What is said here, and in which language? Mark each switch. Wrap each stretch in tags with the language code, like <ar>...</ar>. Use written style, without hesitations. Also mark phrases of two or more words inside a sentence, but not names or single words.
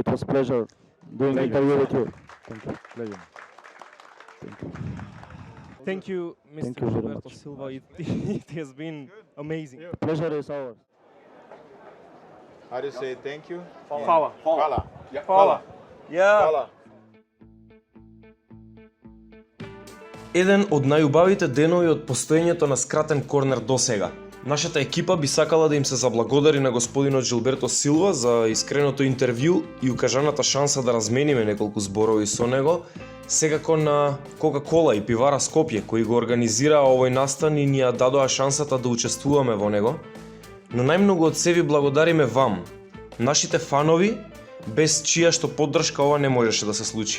<en>It was a pleasure doing the interview with you. Thank you. Pleasure. Thank you, Mr. Thank you very Жилберто much. Silva. It has been amazing. Pleasure is ours. How do you say thank you? Fala. Fala. Yeah. Fala. Yeah.</en> <mk>Еден од најубавите денови од постоењето на скратен корнер досега. Нашата екипа би сакала да им се заблагодари на господинот Жилберто Силва за искреното интервју и укажаната шанса да размениме неколку зборови со него, секако на Coca и пивара Скопје, кои го организираа овој настан и ни ја дадоа шансата да учествуваме во него, но најмногу од се ви благодариме вам, нашите фанови, без чија што поддршка ова не можеше да се случи.</mk>